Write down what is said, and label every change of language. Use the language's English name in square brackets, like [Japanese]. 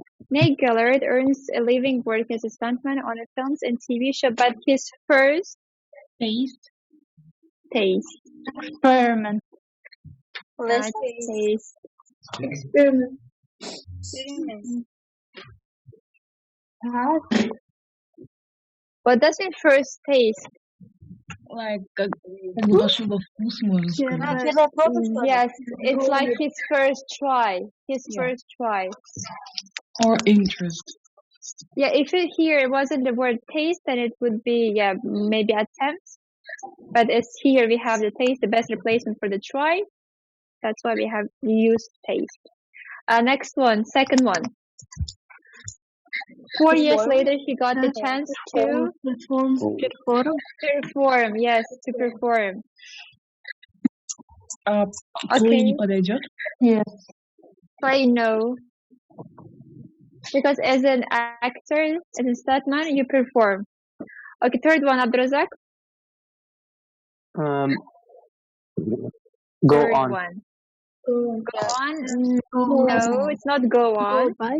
[English] Nate Gillard earns a living working as a stuntman on a films and TV show, but his first taste. Experiment. Taste. Experiment. What does it first taste? [Russian] Like, как бы вошел во вкус, можно сказать. [English] Yes, it's like his first try. First try. Or interest. Yeah, if it here wasn't the word taste, then it would be, maybe attempt. But as here we have the taste, the best replacement for the try. That's why we have used taste. Next one, second one. 4 years later, he got the chance to perform. Yes, to perform. [Russian] Play не подойдет? [English] Yes. Play no. Because as an actor, as a stuntman, you perform. Okay, third one, Abdurazak. Go Third on. one. Go on? No, it's not go on.